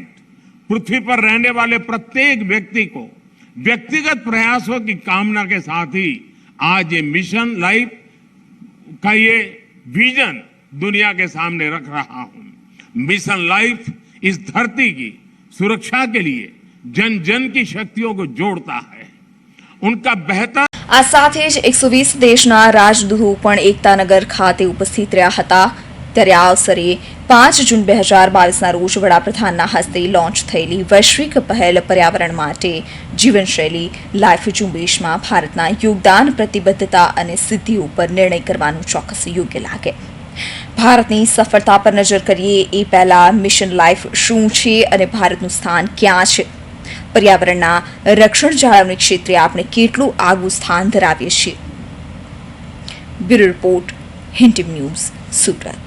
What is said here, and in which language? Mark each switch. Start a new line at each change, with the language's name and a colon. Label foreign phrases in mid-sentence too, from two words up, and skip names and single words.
Hindi: पृथ्वी पर रहने वाले प्रत्येक व्यक्ति को व्यक्तिगत प्रयासों की कामना के साथ ही आज ये मिशन लाइफ का ये विजन दुनिया के सामने रख रहा हूं। मिशन लाइफ इस धरती की सुरक्षा के लिए जन जन की शक्तियों को जोड़ता है, उनका बेहतर।
Gujarati: આ સાથે જ 120 દેશના રાજદૂતો પણ એકતાનગર ખાતે ઉપસ્થિત રહ્યા હતા। ત્યારે આ અવસરે 5 જૂન 2022ના રોજ વડાપ્રધાનના હસ્તે લોન્ચ થયેલી વૈશ્વિક પહેલ પર્યાવરણ માટે જીવનશૈલી લાઈફ ઝુંબેશમાં ભારતના યોગદાન, પ્રતિબદ્ધતા અને સિદ્ધિઓ પર નિર્ણય કરવાનું ચોક્કસ યોગ્ય લાગે। ભારતની સફળતા પર નજર કરીએ એ પહેલા મિશન લાઈફ શું છે અને ભારતનું સ્થાન ક્યાં છે? પર્યાવરણના રક્ષણ જાળવણી ક્ષેત્રે આપણે કેટલું આગવું સ્થાન ધરાવીએ છીએ?
English: Bureau Report,
Gujarati: હિન્દ ન્યૂઝ, સુરત।